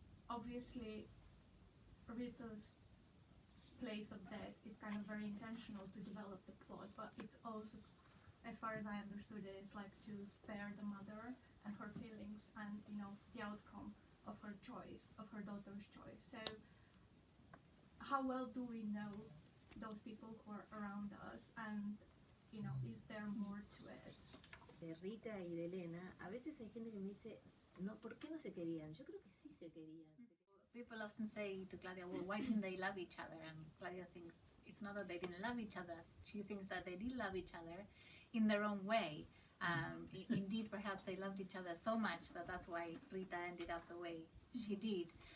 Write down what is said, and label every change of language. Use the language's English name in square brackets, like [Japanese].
[English] Obviously, Rita's place of death is kind of very intentional to develop the plot, but it's also, as far as I understood it, it's like to spare the mother and her feelings and, the outcome of her choice, of her daughter's choice. So how well do we know those people who are around us, and, is there more to it? [Spanish] De Rita y de Elena, a veces hay gente que me dice, no, ¿por qué no se querían? Yo creo que sí se querían. [English] People often say to Claudia, well, why didn't they love each other? And Claudia thinks it's not that they didn't love each other. She thinks that they did love each other in their own way. Indeed, perhaps they loved each other so much that that's why Rita ended up the way she did.